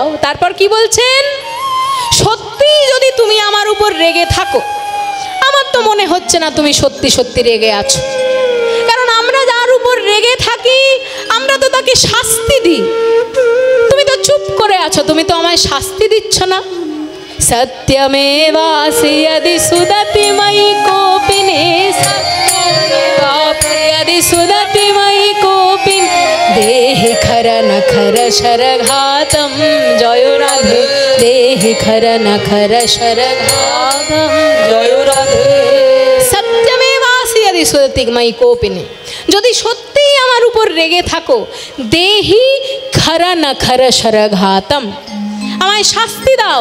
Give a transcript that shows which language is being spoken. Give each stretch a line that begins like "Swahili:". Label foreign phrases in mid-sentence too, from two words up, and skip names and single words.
Bangla: তারপর কি বলছেন, সত্যি যদি তুমি আমার উপর রেগে থাকো, আমার তো মনে হচ্ছে না তুমি সত্যি সত্যি রেগে আছো, কারণ আমরা যার উপর রেগে থাকি আমরা তো তাকে শাস্তি দিই, তুমি তো চুপ করে আছো, তুমি তো আমায় শাস্তি দিচ্ছ না।
Sanskrit: সত্যমেবাসি यदि সুদতি ময়ি কোপিনে, यदि সুদতি ময়ি কোপিন, দেহি খর নখর শরঘাতম, জয় রাধে দেহি খর নখর শরঘাতম, জয় রাধে। সত্যমেবাসি यदि সুদতি ময়ি কোপিনে,
Bangla: যদি সত্যিই আমার উপর রেগে থাকো,
Sanskrit: দেহি খর নখর শরঘাতম,
Bangla: আমায় শাস্তি দাও।